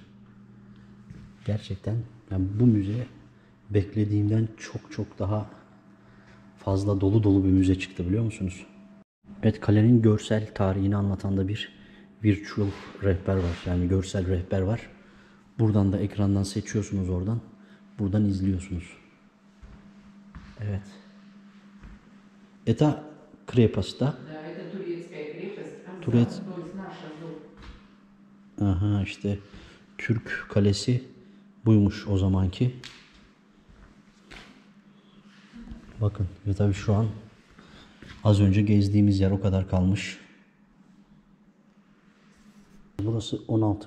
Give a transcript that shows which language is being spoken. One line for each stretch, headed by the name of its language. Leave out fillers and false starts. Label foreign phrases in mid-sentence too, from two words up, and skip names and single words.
Turkish: Gerçekten yani bu müze beklediğimden çok daha fazla dolu bir müze çıktı, biliyor musunuz? Evet, kalenin görsel tarihini anlatan da bir virtual rehber var. Yani görsel rehber var. Buradan da ekrandan seçiyorsunuz oradan. Buradan izliyorsunuz. Evet.
Russian: Это крепость, да? Да, это турецкая крепость. Турец. То есть наша дом.
Turkish: Aha, işte Türk kalesi buymuş o zamanki. Bakın ve tabii şu an az önce gezdiğimiz yer o kadar kalmış. Burası 16.